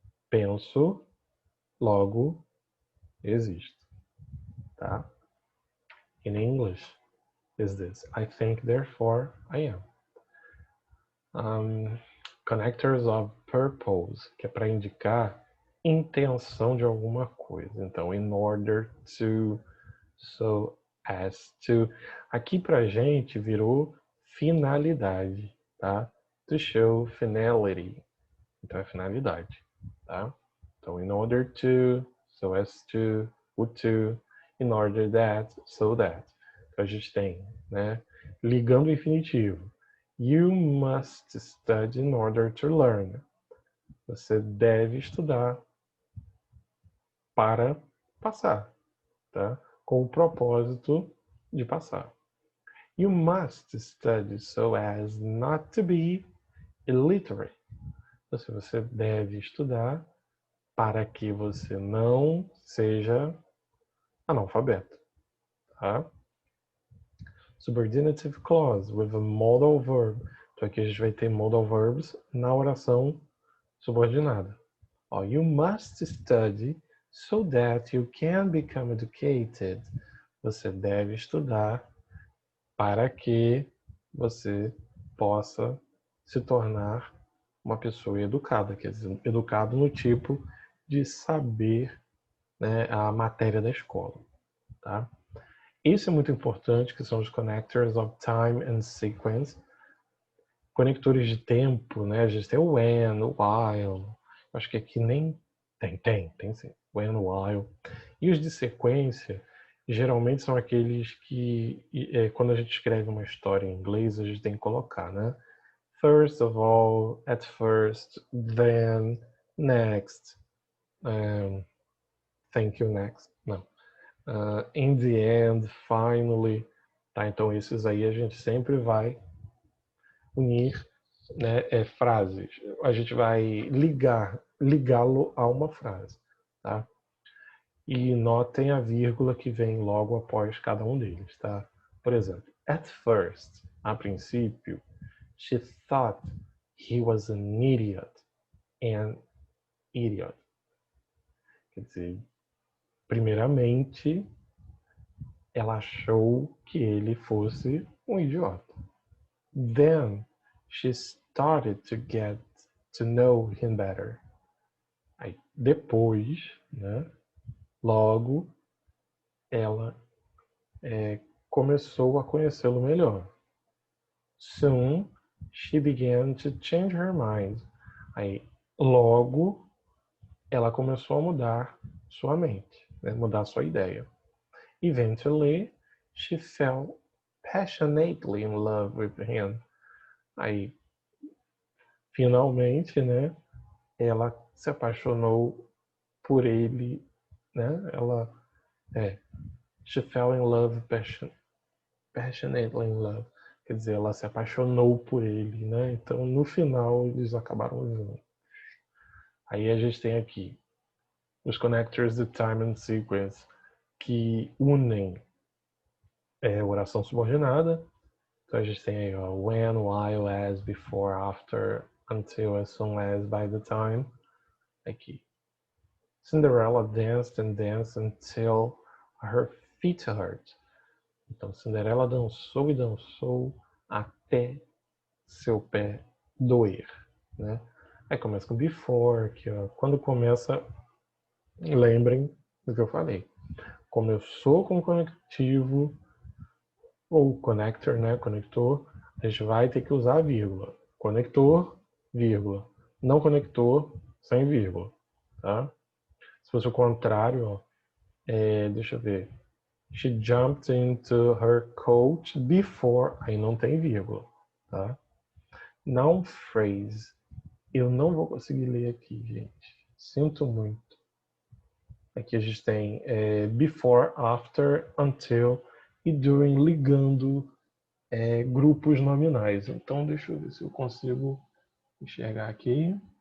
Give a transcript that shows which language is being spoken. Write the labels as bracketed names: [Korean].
[Portuguese] Penso, logo, existo. Tá? [English] In English is this. I think, therefore, I am. Connectors of purpose, [Portuguese] que é para indicar intenção de alguma coisa. [English] Então, in order to, so as to. [Portuguese] Aqui pra gente virou finalidade, tá? [English] To show finality. [Portuguese] Então, é finalidade, tá? [English] Então, in order to, so as to, o to, in order that, so that. [Portuguese] Então, a gente tem, né? Ligando o infinitivo. [English] You must study in order to learn. [Portuguese] Você deve estudar para passar, tá? Com o propósito de passar. [English] You must study so as not to be illiterate. [Portuguese] Você deve estudar para que você não seja analfabeto, tá? [English] Subordinative clause with a modal verb. [Portuguese] Então aqui a gente vai ter modal verbs na oração subordinada. [English] You must study so that you can become educated. [Portuguese] Você deve estudar para que você possa se tornar uma pessoa educada, quer dizer, educado no tipo de saber, né, a matéria da escola, tá? Isso é muito importante, que são os connectors of time and sequence. Conectores de tempo, né? A gente tem o when, o while. Acho que aqui nem tem sim. When, while. E os de sequência, geralmente são aqueles que, quando a gente escreve uma história em inglês, a gente tem que colocar, né? [English] First of all, at first, then, next, thank you, next. Não. In the end, finally. Tá? [Portuguese] Então, esses aí a gente sempre vai unir, né, frases. A gente vai ligá-lo a uma frase. Tá? E notem a vírgula que vem logo após cada um deles. Tá? Por exemplo, [English] at first, [Portuguese] a princípio, [English] she thought he was an idiot. An idiot. [Portuguese] Quer dizer, primeiramente, ela achou que ele fosse um idiota. [English] Then she started to get to know him better. [Portuguese] Aí, depois, né, logo, ela começou a conhecê-lo melhor. [English] Soon, she began to change her mind. [Portuguese] Aí, logo, ela começou a mudar sua mente, né, mudar sua ideia. [English] Eventually, she fell passionately in love with him. [Portuguese] Aí, finalmente, né, ela se apaixonou por ele, né? [English] She fell in love, passionately in love. [Portuguese] Quer dizer, ela se apaixonou por ele, né? Então, no final, eles acabaram juntos. Aí a gente tem aqui os connectors de time and sequence que unem oração subordinada. Então, a gente tem aí, ó, when, while, as, before, after, until, as soon as, by the time. Aqui. [English] Cinderella danced and danced until her feet hurt. [Portuguese] Então, Cinderela dançou e dançou até seu pé doer, né? Aí começa com before, que ó, quando começa, lembrem do que eu falei. Começou com conectivo ou connector, né? Conector, a gente vai ter que usar a vírgula. Conector, vírgula. Não conector, sem vírgula, tá? Se fosse o contrário, ó, deixa eu ver. [English] She jumped into her coat before. [Portuguese] Aí não tem vírgula, tá? Noun phrase. Eu não vou conseguir ler aqui, gente. Sinto muito. Aqui a gente tem before, after, until e during, ligando grupos nominais. Então deixa eu ver se eu consigo enxergar aqui.